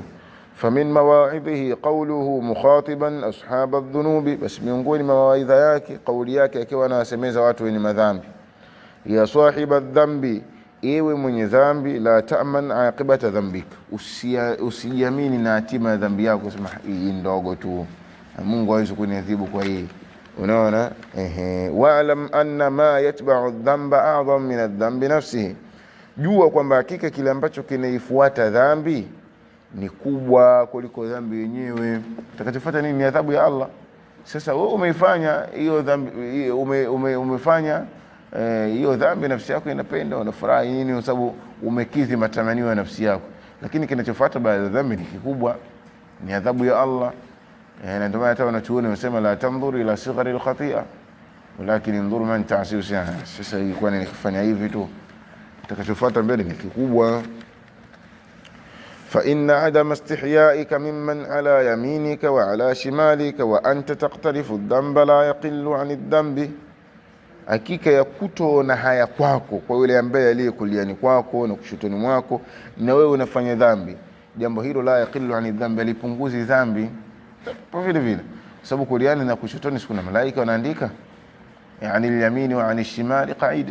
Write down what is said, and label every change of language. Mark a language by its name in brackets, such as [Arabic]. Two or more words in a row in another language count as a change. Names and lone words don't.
[Arabic] فمن مواعظه قوله مخاطبا أصحاب الذنوب, [Swahili] bas miongoni mwa mawaidha yake kauli yake akiwa anasemeza watu wenye madhambi, [Arabic] يا صاحب الذنب, [Swahili] ewe mwenye dhambi, [Arabic] لا تأمن عاقبة ذنبك, [Swahili] usijiamini na hatima ya dhambi yako, sema hii ndogo tu, Mungu hawezi kuniadhibu kwa hii. Unaona, [Arabic] واعلم أن ما يتبع الذنب أعظم من الذنب نفسه, [Swahili] jua kwamba hakika kile ambacho kinaifuata dhambi ni kubwa kuliko dhambi yenyewe. Utakachofuata nini? Ni adhabu ya Allah. Sasa wewe umeifanya hiyo dhambi, umefanya hiyo dhambi, nafsi yako inapenda, unafurahi nini kwa sababu umekidhi matamanio ya nafsi yako, lakini kinachofuata baada ya dhambi ni kikubwa, ni adhabu ya Allah. Na ndio maana hata wanachuoni wanasema [Arabic] لا تنظر إلى صغر الخطيئة ولكن انظر من تعصي [Swahili] sana. Sasa ilikuwa nikifanya hivi tu, kitakachofuata mbele ni kikubwa. [Arabic] فإن عدم استحيائك ممن على يمينك وعلى شمالك وأنت تقترف الذنب لا يقل عن الذنب, [Swahili] hakika ya kutoona haya kwako kwa yule ambaye aliyekuliani kwako na kushotoni mwako, na wewe unafanya dhambi, jambo hilo [Arabic] لا يقل عن الذنب, [Swahili] lipunguzi dhambi kwa vile vile, sababu kuliani na kushotoni sikuna malaika wanaandika, yani [Arabic] اليمين وعن الشمال قعيد.